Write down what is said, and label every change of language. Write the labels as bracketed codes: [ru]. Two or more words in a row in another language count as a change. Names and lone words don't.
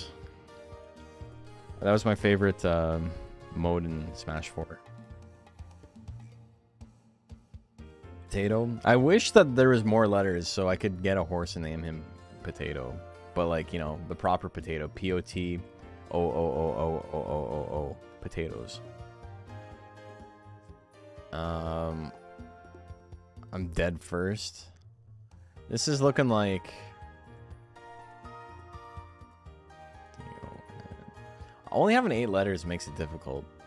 [en] That was my favorite mode in Smash 4. Potato. I wish that there was more letters so I could get a horse and name him Potato. But like, you know, the proper potato. P-O-T-O-O-O-O-O-O-O-O. Potatoes. I'm dead first. This is looking like... Only having 8 letters makes it difficult.